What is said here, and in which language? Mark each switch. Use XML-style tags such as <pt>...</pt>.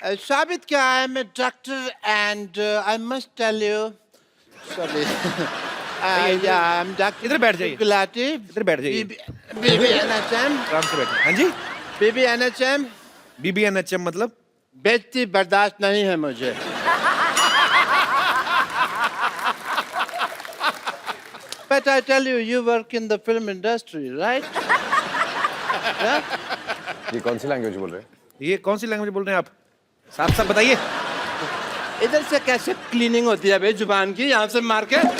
<hi>साबित क्या है, मैं doctor</hi> <en>And I must tell you, sorry, या I am doctor.</en> <hi>इधर बैठ जाइए। गुलाटी, इधर बैठ जाइए। BBNHM, आराम से बैठिए। हाँ जी, BBNHM, BBNHM मतलब? बेइज्जती बर्दाश्त नहीं है मुझे।</hi> <en>But I tell you, you work in the film industry, right? Yeah?</en> <hi>ये कौन सी लैंग्वेज बोल रहे हैं? ये कौन सी लैंग्वेज बोल रहे हैं आप? साफ साफ बताइए। इधर से कैसे क्लीनिंग होती है भाई जुबान की, यहाँ से मार के?</hi>